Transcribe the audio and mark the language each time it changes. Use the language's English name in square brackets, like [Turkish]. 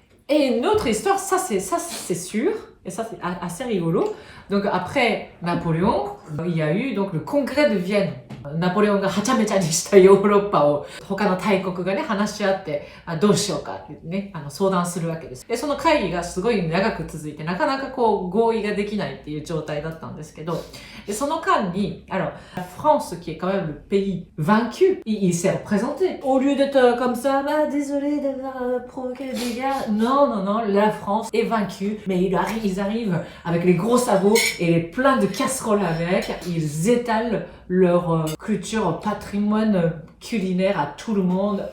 [French] Et une autre histoire, ça c'est sûr, et ça c'est assez rigolo. Donc après Napoléon, il y a eu donc le congrès de Vienne. [Japanese] ナポレオンがはちゃめちゃにしたヨーロッパを他の大国がね、話し合って、どうしようかってね、相談するわけです。で、その会議がすごい長く続いて、なかなかこう合意ができないっていう状態だったんですけど、でその間に、 [French] alors, la France, qui est quand même le pays vaincu, il s'est représenté. Au lieu d'être comme ça, bah, désolé d'avoir provoqué des dégâts. Non, non, non, la France est vaincue, mais ils arrivent avec les gros sabots et les pleins de casseroles avec. Ils étalent leur culture, patrimoine culinaire à tout le monde.